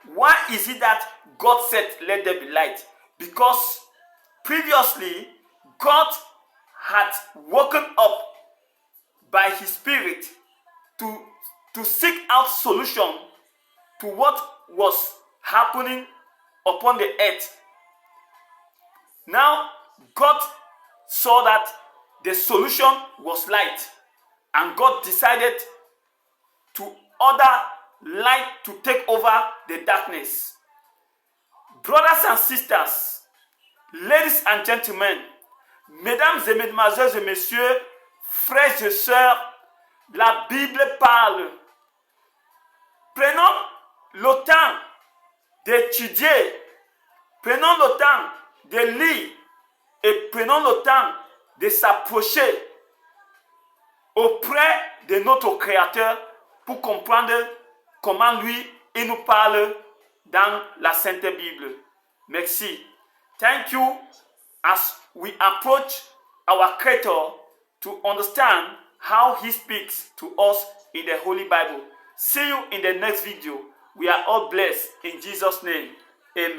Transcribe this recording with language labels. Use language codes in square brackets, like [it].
[en] Why is it that God said, let there be light? Because previously, God had woken up by his Spirit to seek out solution to what was happening upon the earth. Now, God saw that the solution was light, and God decided to order light to take over the darkness. Brothers and sisters, ladies and gentlemen, [fr] mesdames et mesdemoiselles et messieurs, frères et sœurs, la Bible parle. Prenons le temps d'étudier, prenons le temps de lire et prenons le temps de s'approcher auprès de notre Créateur pour comprendre comment lui, il nous parle dans la Sainte Bible. Merci. [en] Thank you as we approach our Creator to understand how he speaks to us in the Holy Bible. See you in the next video. We are all blessed in Jesus' name. Amen.